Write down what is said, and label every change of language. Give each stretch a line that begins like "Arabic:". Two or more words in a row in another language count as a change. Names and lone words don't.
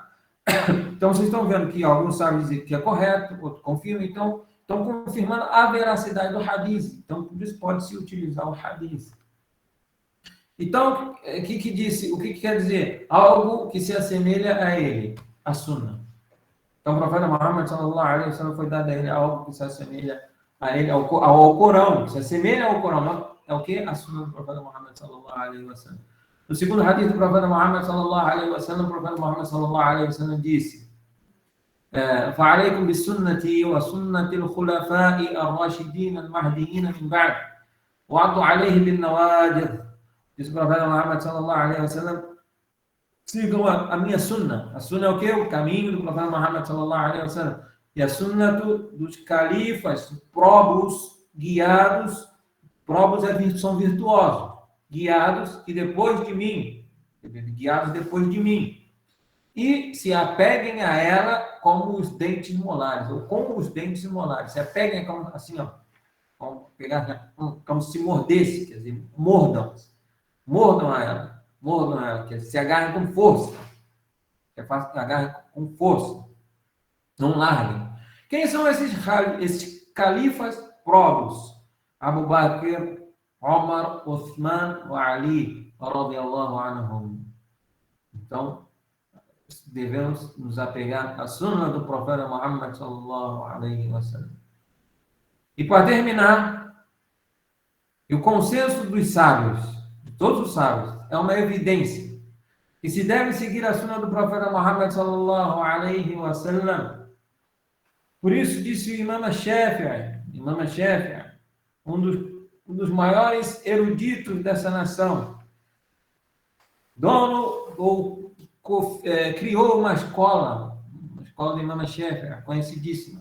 Portuguese: Então, vocês estão vendo que alguns sabem dizer que é correto, outros confirmam, então, estão confirmando a veracidade do hadith. Então, por isso pode-se utilizar o hadith. Então, o que quer dizer? Algo que se assemelha a ele, a Sunnah. Então, o profeta Muhammad
Arabic: صلى الله عليه وسلم
Portuguese: foi dado a ele algo que se assemelha a ele, ao Corão, que se assemelha ao Corão. Não, é o que? A Sunnah do profeta Muhammad
Arabic: صلى الله عليه وسلم.
Portuguese: No segundo hadith do profeta Muhammad
Arabic: صلى الله عليه وسلم,
Portuguese: o profeta Muhammad
Arabic: صلى الله عليه وسلم
Portuguese: disse:
Arabic: فَعَلَيْكُمْ بِسُنَّتِي وَسُنَّةِ الْخُلَفَاءِ الرَّاشِدِينَ الْمَهْدِيِّينَ مِنْ بَعْدِ وَعَضُّوا عَلَيْهِ بِالنَّوَاجِذِ.
Portuguese: Diz o profeta Muhammad
Arabic: صلى الله عليه وسلم:
Portuguese: sigam a minha sunnah. A sunnah é o quê? O caminho do profeta Muhammad
Arabic: صلى الله عليه وسلم.
Portuguese: E a sunnah dos califas, probos, guiados. Probos são virtuosos. Guiados que depois de mim. Guiados depois de mim. E se apeguem a ela como os dentes molares. Ou como os dentes molares. Se apeguem como, assim, ó. Como se mordesse. Quer dizer, mordam a ela. Mordam ela, que se agarrem com força. Que agarrem com força. Não larguem. Quem são esses califas probos? Abu Bakr, Omar, Uthman e Ali,
Arabic: رضي الله عنهم.
Portuguese: Então, devemos nos apegar à sunnah do profeta Muhammad
Arabic: صلى الله عليه وسلم.
Portuguese: E para terminar, o consenso dos sábios, de todos os sábios, é uma evidência que se deve seguir a sunnah do profeta Muhammad
Arabic: صلى الله عليه وسلم.
Portuguese: Por isso disse o Imam Shafi'i, um dos maiores eruditos dessa nação, criou uma escola do Imam Shafi'i, conhecidíssima.